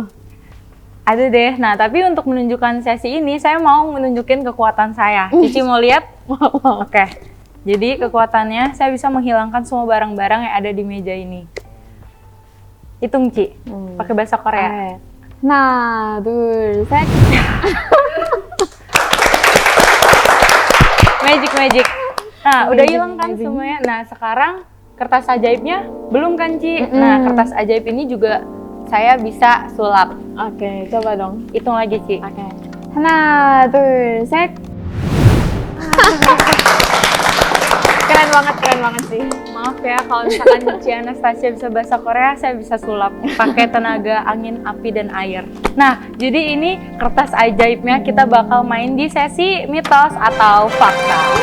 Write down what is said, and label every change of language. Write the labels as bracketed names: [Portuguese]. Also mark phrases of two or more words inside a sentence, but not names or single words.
[Indonesian] Ada deh. Nah, tapi untuk menunjukkan sesi ini, saya mau menunjukin kekuatan saya. Cici mau lihat? Oke. Jadi kekuatannya, saya bisa menghilangkan semua barang-barang yang ada di meja ini. Hitung, Ci. Pakai bahasa Korea. Nah, [Korean] 둘, 셋. [Indonesian] Magic. Nah, udah hilang kan semuanya. Nah, sekarang kertas ajaibnya belum kan, Ci? Nah, kertas ajaib ini juga saya bisa sulap. Oke, coba dong. Hitung lagi, Ci. Oke. [Korean] 하나, 둘, 셋. [Indonesian] Keren banget sih. Maaf ya kalau misalkan Ci Anastasia bisa bahasa Korea, saya bisa sulap pakai tenaga angin, api, dan air. Nah, jadi ini kertas ajaibnya kita bakal main di sesi mitos atau fakta.